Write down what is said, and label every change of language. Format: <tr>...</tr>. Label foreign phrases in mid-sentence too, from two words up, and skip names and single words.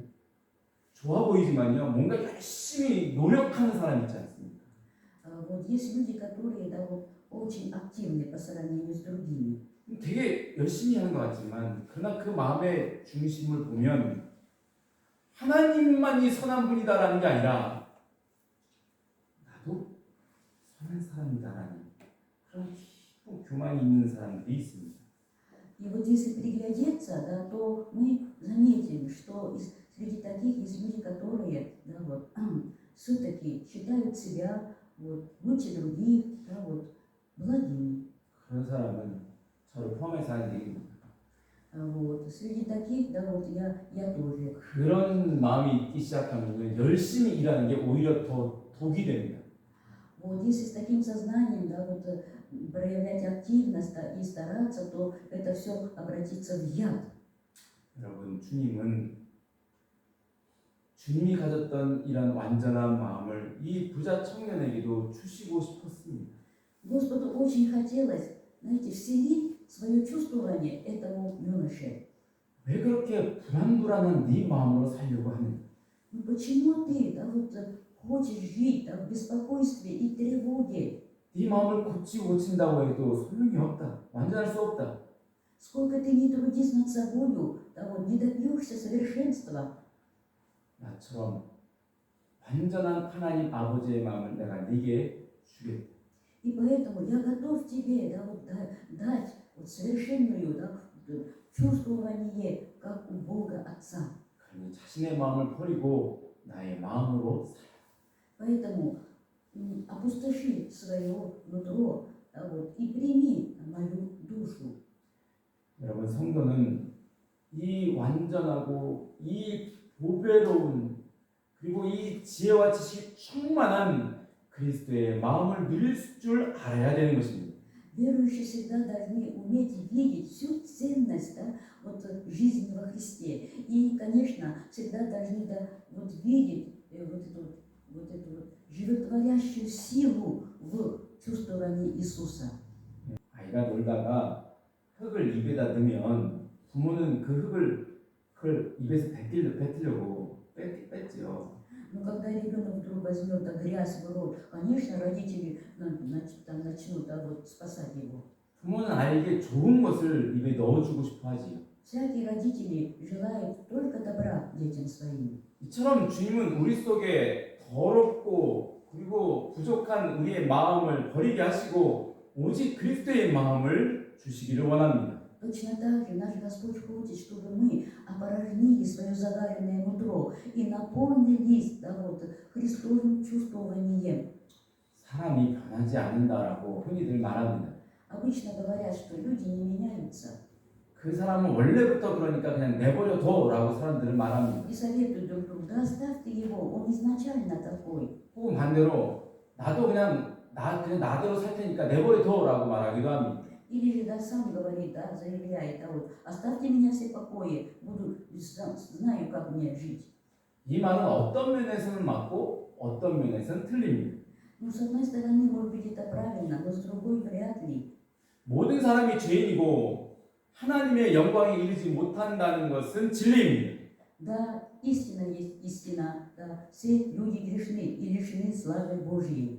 <ko>좋아 보이지만요, 뭔가 열심히 노력하는 사람 있지 않습니까?</ko> <ru>Вот есть люди, которые, да, вот, очень активны по сравнению с другими.</ru> <ko>되게 열심히 하는 것 같지만 그러나 그 마음의 중심을 보면 하나님만이 선한 분이다라는 게 아니라 나도 선한 사람이다라는 그런 깊은 교만이 있는 사람들이 있습니다.</ko> <ru>И вот если приглядеться, да, то мы заметим, что среди таких есть люди, которые, да, вот, все-таки считают себя вот, лучше других, да, вот, благими.</ru> <ko>그런 사람은 저를 포함해서 하는 얘기입니다.</ko> <ru>Вот, среди таких, да, вот я тоже.</ru> <ko>그런 마음이 있기 시작하면 열심히 일하는 게 오히려 더 독이 됩니다.</ko> <ru>Вот если с таким сознанием, да, вот, проявлять активность, да, и стараться, то это все обратится в яд.</ru> <ko>여러분, 주님이 가졌던 이런 완전한 마음을 이 부자 청년에게도 주시고 싶었습니다.</ko> <ru>Господу очень хотелось, знаете, вселить свое чувствование этому юноше.</ru> <ko>왜 그렇게 불안불안한 네 마음으로 살려고 하는가?</ko> <ru>Ну почему ты, да, вот, хочешь жить, да, в беспокойстве и тревоге?</ru> <ko>네 마음을 고친다고 해도 소용이 없다. 완전할 수 없다.</ko> <ru>Сколько ты не трудись над собою, да, вот, не добьешься совершенства.</ru> <ko>나처럼 완전한 하나님 아버지의 마음을 내가 네게 주겠다.</ko> <ru>И поэтому я готов тебе, да, вот, дать вот, совершенную, да, чувствование, как у Бога Отца.</ru> <ko>그러니 자신의 마음을 버리고 나의 마음으로 살아.</ko> <ru>Поэтому опустоши свое нутро, да, вот, и прими мою душу.</ru> <ko>여러분, 성도는 이 완전하고 이 보배로운 그리고 이 지혜와 지식이 충만한 그리스도의 마음을 누릴 줄 알아야 되는 것입니다.</ko> <ru>Верующие всегда должны уметь видеть всю ценность, да, вот, жизни во Христе. И, конечно, всегда должны, да, вот, видеть вот эту животворящую силу в чувствовании Иисуса.</ru> <ko>아이가 놀다가 흙을 입에다 넣으면 부모는 그걸 입에서 뱉으려고 뺐지요.</ko> <ru>Но когда ребенок вдруг возьмет, да, грязь в рот, конечно, родители начнут, да, вот, спасать его.</ru> <ko>부모는 아이에게 좋은 것을 입에 넣어주고 싶어 하지요.</ko> <ru>Всякий родитель желает только добра детям своим.</ru> <ko>이처럼 주님은 우리 속에 더럽고 그리고 부족한 우리의 마음을 버리게 하시고 오직 그리스도의 마음을 주시기를 원합니다.</ko> <ru>Точно так же наш Господь хочет, чтобы мы опорожнили свое загаренное нутро и наполнились, да, вот, Христовым чувствованием.</ru> <ko>사람이 변하지 않는다라고 흔히들 말합니다.</ko> <ru>Обычно говорят, что люди не меняются.</ru> <ko>그 사람은 원래부터 그러니까 그냥 내버려둬라고 사람들은 말합니다.</ko> <ru>И советуют друг другу, да оставьте его, он изначально такой.</ru> <ko>혹은 반대로 나도 그냥 나대로 살 테니까 내버려둬라고 말하기도 합니다.</ko> <ru>Или же, да, сам говорит, да, заявляет, да, вот, оставьте меня все в покое, знаю, как мне жить.</ru> <ko>이 말은 어떤 면에서는 맞고 어떤 면에서는 틀립니다.</ko> <ru>Ну, с одной стороны, может быть, это правильно, но с другой вряд ли.</ru> <ko>모든 사람이 죄인이고 하나님의 영광에 이르지 못한다는 것은 진리입니다.</ko> <ru>Да, истина есть истина, да, все люди грешны и лишены славы Божьей.</ru>